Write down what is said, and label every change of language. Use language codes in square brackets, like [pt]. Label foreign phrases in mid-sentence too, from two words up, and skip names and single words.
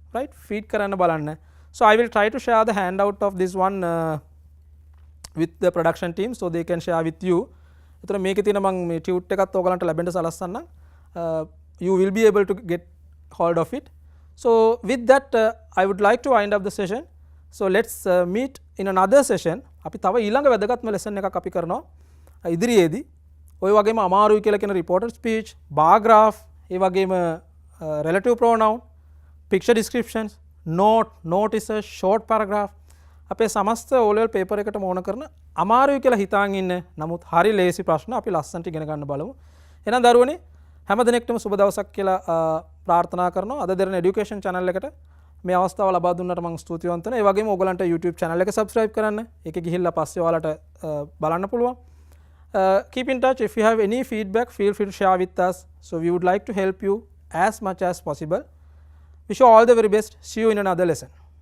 [si] feed කරන්න බලන්න. [en] So I will try to share the handout of this one with the production team so they can share with you. [si] එතන මේකේ තියෙන මම මේ ටියුට් එකත් ඔයගලන්ට ලැබෙන්න සලස්සන්නම්. [en] You will be able to get hold of it. So with that I would like to wind up the session. So let's meet in another session. [si] අපි තව ඊළඟ වැදගත්ම lesson එකක් අපි කරනවා ඉදිරියේදී. ඔය වගේම අමාරුයි කියලා කියන [en] reported speech, bar graph, [si] ඒ වගේම [en] relative pronoun, picture descriptions, note, notices, short paragraph. [si] අපේ සමස්ත [en] O level paper [si] එකට මොන කරන අමාරුයි කියලා හිතාගෙන ඉන්න නමුත් හරි ලේසි ප්‍රශ්න අපි ලස්සනට ඉගෙන ගන්න බලමු. එහෙනම් දරුවනේ හැම දිනෙකටම සුබ දවසක් කියලා ප්‍රාර්ථනා කරනවා. අද දෙරණ এডুকেෂන් channel එකට මේ අවස්ථාව ලබා දුන්නට මම ස්තුතිවන්ත වෙනවා. ඒ වගේම ඔයගලන්ට YouTube channel එක subscribe කරන්න. ඒකේ ගිහිල්ලා පස්සේ ඔයාලට බලන්න පුළුවන්. [en] Keep in touch. If you have any feedback, feel free to share with us. So we would like to help you as much as possible. Wish you all the very best. See you in another lesson.